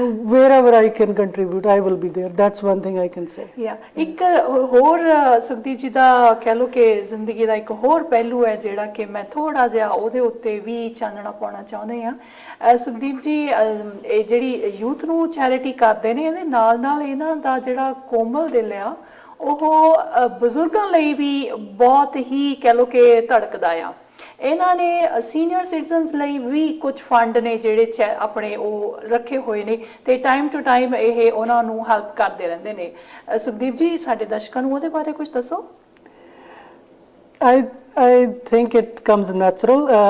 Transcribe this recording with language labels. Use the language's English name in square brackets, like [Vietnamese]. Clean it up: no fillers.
[English] wherever I can contribute, I will be there. That's one thing I can say. [Punjabi] ਇੱਕ ਹੋਰ ਸੁਖਦੀਪ ਜੀ ਦਾ ਕਹਿ ਲਓ ਕਿ ਜ਼ਿੰਦਗੀ ਦਾ ਇੱਕ ਹੋਰ ਪਹਿਲੂ ਹੈ ਜਿਹੜਾ ਕਿ ਮੈਂ ਥੋੜਾ ਜਿਹਾ ਉਹਦੇ ਉੱਤੇ ਵੀ ਚਾਨਣਾ ਪਾਉਣਾ ਚਾਹੁੰਦੇ ਹਾਂ। ਸੁਖਦੀਪ ਜੀ ਇਹ ਜਿਹੜੀ ਯੂਥ ਨੂੰ ਚੈਰਿਟੀ ਕਰਦੇ ਨੇ, ਇਹਦੇ ਨਾਲ ਨਾਲ ਇਹਨਾਂ ਦਾ ਜਿਹੜਾ ਕੋਮਲ ਦਿਲ ਆ ਉਹ ਬਜ਼ੁਰਗਾਂ ਲਈ ਵੀ ਬਹੁਤ ਹੀ ਕਹਿ ਲਓ ਕਿ ਧੜਕਦਾ ਆ। ਇਹਨਾਂ ਨੇ ਸੀਨੀਅਰ ਸਿਟੀਜ਼ਨਸ ਲਈ ਵੀ ਕੁਝ ਫੰਡ ਨੇ ਜਿਹੜੇ ਆਪਣੇ ਉਹ ਰੱਖੇ ਹੋਏ ਨੇ ਤੇ ਟਾਈਮ ਟੂ ਟਾਈਮ ਇਹ ਉਹਨਾਂ ਨੂੰ ਹੈਲਪ ਕਰਦੇ ਰਹਿੰਦੇ ਨੇ। ਸੁਖਦੀਪ ਜੀ ਸਾਡੇ ਦਰਸ਼ਕਾਂ ਨੂੰ ਉਹਦੇ ਬਾਰੇ ਕੁਝ ਦੱਸੋ। [English] I think it comes natural.